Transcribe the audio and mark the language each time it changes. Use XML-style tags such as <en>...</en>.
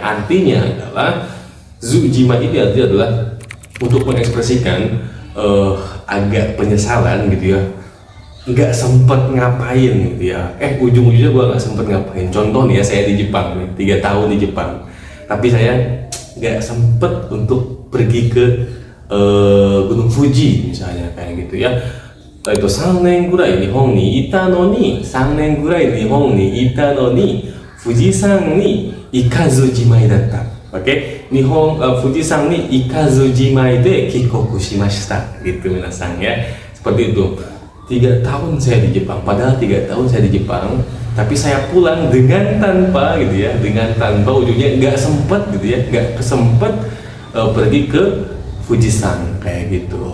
<id>Artinya adalah zu jimai ini artinya adalah untuk mengekspresikan agak penyesalan gitu ya, nggak sempet ngapain gitu ya, ujung-ujungnya gua nggak sempet ngapain. Contoh nih ya, saya di Jepang nih, 3 tahun di Jepang, tapi saya nggak sempet untuk pergi ke Gunung Fuji misalnya kayak gitu ya.</id> <ja>Itu 3年ぐらい日本にいたのに、3年ぐらい日本にいたのに、富士山に行かずじまいだった。 Oke,富士山に行かずじまいで帰国しました</ja> <id>gitu minasan ya. Seperti itu. 3 tahun saya di Jepang, padahal 3 tahun saya di Jepang, tapi saya pulang dengan tanpa gitu ya, dengan tanpa ujungnya nggak sempet gitu ya, nggak kesempet pergi ke Fujisan kayak gitu.</id>